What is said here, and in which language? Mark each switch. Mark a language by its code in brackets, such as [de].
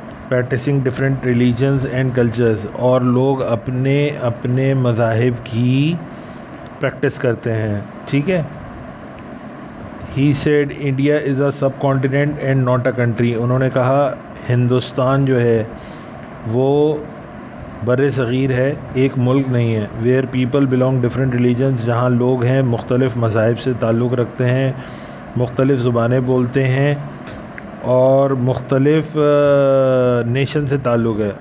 [en] practicing different religions and cultures، [ur] اور لوگ اپنے اپنے مذاہب کی پریکٹس کرتے ہیں. ٹھیک ہے. [en] He said India is a subcontinent and not a country. [ur] انہوں نے کہا ہندوستان جو ہے وہ بر صغیر ہے، ایک ملک نہیں ہے. [en] Where people belong different religions، [ur] جہاں لوگ ہیں مختلف مذاہب سے تعلق رکھتے ہیں، مختلف زبانیں بولتے ہیں اور مختلف نیشن سے تعلق ہے.